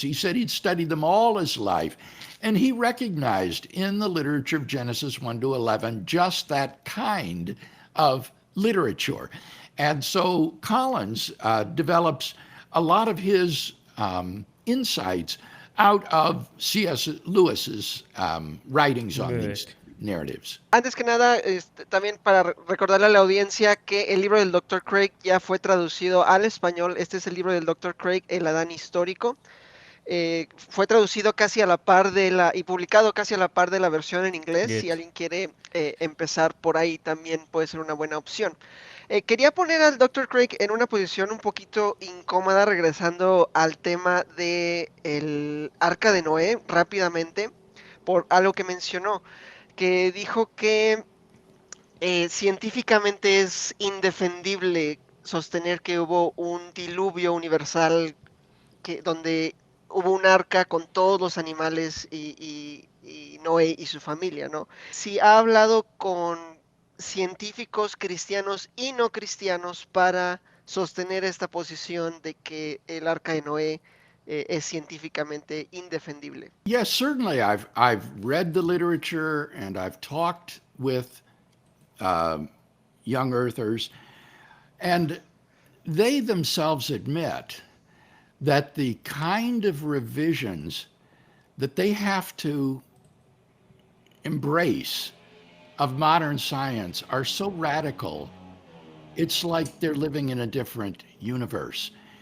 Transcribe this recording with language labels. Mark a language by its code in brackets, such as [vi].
[en] He said he'd studied them all his life. And he recognized in the literature of Genesis 1 to 11 just that kind of literature. And so Collins develops a lot of his insights out of C.S. Lewis's writings on these good. narratives. [es] Antes que nada, también para recordarle a la audiencia que el libro del Dr. Craig ya fue traducido al español. Este es el libro del Dr. Craig, El Adán histórico. Fue traducido casi a la par y publicado casi a la par de la versión en inglés. Si [en] Good. [es] alguien quiere empezar por ahí, también puede ser una buena opción. Quería poner al Dr. Craig en una posición un poquito incómoda, regresando al tema del arca de Noé rápidamente, por algo que mencionó, que dijo que científicamente es indefendible sostener que hubo un diluvio universal donde hubo un arca con todos los animales y Noé y su familia, ¿no? Si ha hablado con científicos cristianos y no cristianos para sostener esta posición de que el arca de Noé es científicamente indefendible. [en] Yes, certainly. I've read the literature and I've talked with young earthers, and they themselves admit that the kind of revisions that they have to embrace of modern science are so radical, it's like they're living in a different universe.